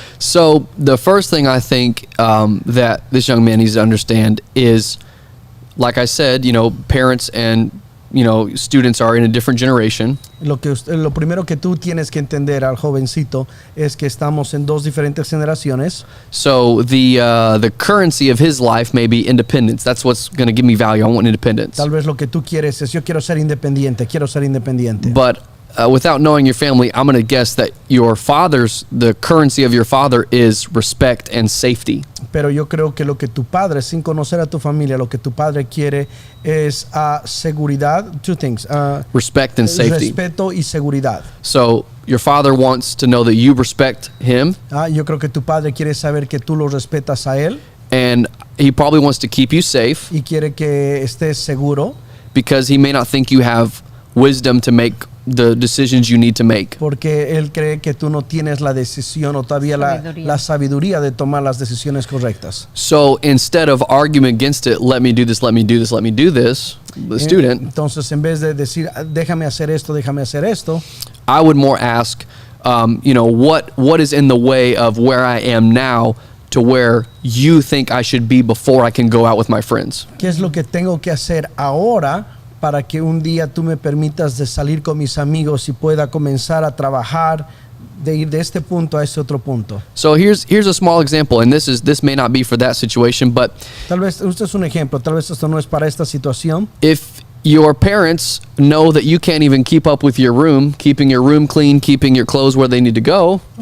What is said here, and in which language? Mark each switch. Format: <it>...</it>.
<en>So the first thing I think that this young man needs to understand is, like I said, parents and students are in a different generation.</en> <es>Lo primero que tú tienes que entender al jovencito es que estamos en dos diferentes generaciones.</es> <en>So the currency of his life may be independence. That's what's going to give me value. I want independence.</en> <es>Tal vez lo que tú quieres es yo quiero ser independiente.</es> <en>But without knowing your family, I'm going to guess that the currency of your father is respect and safety.</en> <es>Pero yo creo que lo que tu padre, sin conocer a tu familia, lo que tu padre quiere es seguridad.</es> <en>Two things. Respect and safety.</en> <es>Respeto y seguridad.</es> <en>So your father wants to know that you respect him.</en> <es>Yo creo que tu padre quiere saber que tú lo respetas a él.</es> <en>And he probably wants to keep you safe.</en> <es>Y quiere que estés seguro.</es> <en>Because he may not think you have wisdom to make the decisions you need to make.</en> <es>Porque él cree que tú no tienes la decisión o todavía la sabiduría de tomar las decisiones correctas.</es> <en>So instead of arguing against it, let me do this, the student.</en> <es>Entonces, en vez de decir, déjame hacer esto,</es> <en>I would more ask, what is in the way of where I am now to where you think I should be before I can go out with my friends?</en> <es>¿Qué es lo que tengo que hacer ahora para que un día tú me permitas de salir con mis amigos y pueda comenzar a trabajar, de ir de este punto a este otro punto?</es> <en>So here's a small example, and this may not be for that situation, but</en> <es>Tal vez, este es un ejemplo, tal vez esto no es para esta situación.</es> <en>if your parents know that you can't even keep up with your room, keeping your room clean, keeping your clothes where they need to go.</en>